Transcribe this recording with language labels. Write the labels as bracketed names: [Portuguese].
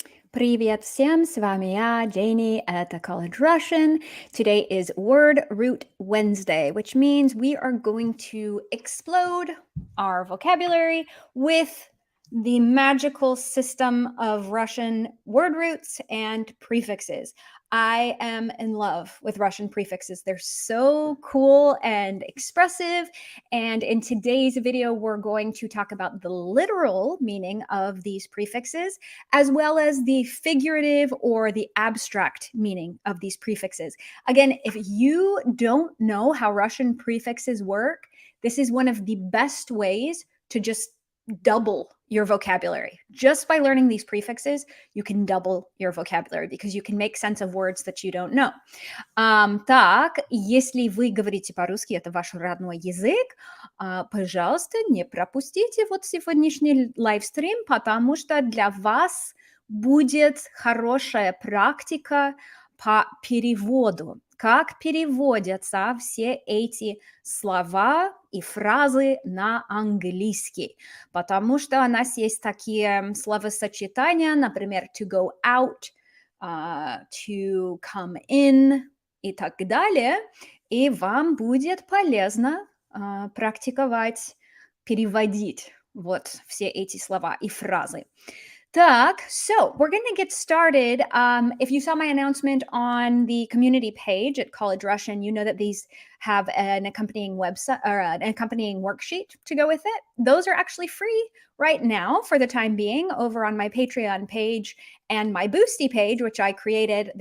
[Russian] Привет всем, с вами я, Janie, это College Russian. [English] Today is Word Root Wednesday, which means we are going to explode our vocabulary with the magical system of Russian word roots and prefixes. I am in love with Russian prefixes. They're so cool and expressive. And in today's video, we're going to talk about the literal meaning of these prefixes, as well as the figurative or the abstract meaning of these prefixes. Again, if you don't know how Russian prefixes work, this is one of the best ways to just double your vocabulary. Just by learning these prefixes, you can double your vocabulary because you can make sense of words that you don't know. [Russian] Так, если вы говорите по-русски, это ваш родной язык, пожалуйста, не пропустите вот сегодняшний лайвстрим, потому что для вас будет хорошая практика по переводу. Как переводятся все эти слова и фразы на английский. Потому что у нас есть такие словосочетания, например, [English] to go out, to come in [Russian] и так далее. И вам будет полезно практиковать, переводить вот все эти слова и фразы. [English] Так, so we're going to get started. If you saw my announcement on the community page at College Russian, you know that these have an accompanying website or an accompanying worksheet to go with it. Those are actually free right now for the time being over on my Patreon page and my Boosty page, which I created.